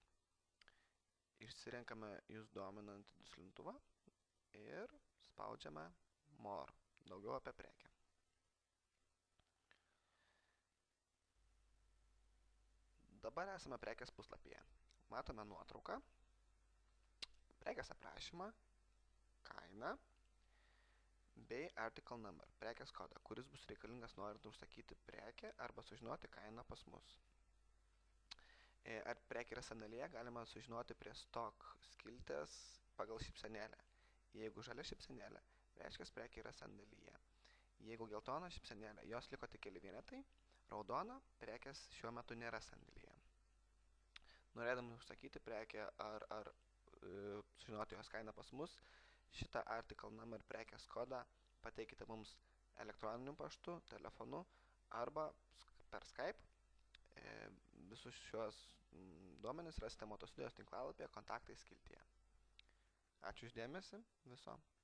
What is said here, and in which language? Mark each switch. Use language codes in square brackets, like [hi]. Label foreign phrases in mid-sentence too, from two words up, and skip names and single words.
[lt] Išsirenkame jūs dominantį duslintuvą ir spaudžiame More, daugiau apie prekę. Dabar esame prekės puslapyje. Matome nuotrauką, prekės aprašymą, kainą bei [en] article number, [lt] prekės kodą, kuris bus reikalingas norint užsakyti prekę arba sužinoti kainą pas mus. Ar prekė yra sandėlyje, galima sužinoti prie stock skiltės pagal šypsenėlę. Jeigu žalia šypsenėlė, reiškia prekė yra sandėlyje. Jeigu geltona šypsenėlė, jos liko tik keli vienetai, raudona prekės šiuo metu nėra sandėlyje. Norėdami užsakyti prekę ar sužinoti jos kainą pas mus, šitą [en] article number [lt] prekės kodą pateikite mums elektroniniu paštu, telefonu arba per Skype. Visus šios duomenis rasite Moto studijos tinklalapyje kontaktai skiltyje. Ačiū už dėmesį, viso.